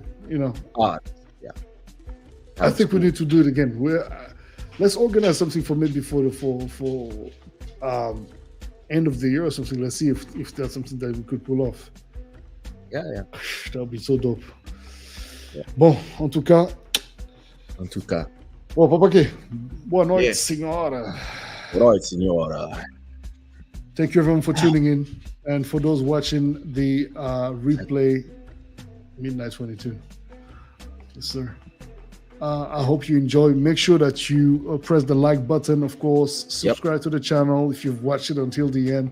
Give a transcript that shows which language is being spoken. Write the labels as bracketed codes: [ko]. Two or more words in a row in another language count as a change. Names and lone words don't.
[en] Yeah. I think we need to do it again. Let's organize something for maybe for end of the year or something. Let's see if that's something that we could pull off. Yeah. That would be so dope. Yeah. [fr] Bon, en tout cas. Bon, Papake. [pt] Boa noite, senhora. Boa noite, senhora. [en] Thank you everyone for tuning in, and for those watching the replay, midnight 22. Yes, sir. I hope you enjoy. Make sure that you press the like button, of course. Subscribe to the channel if you've watched it until the end.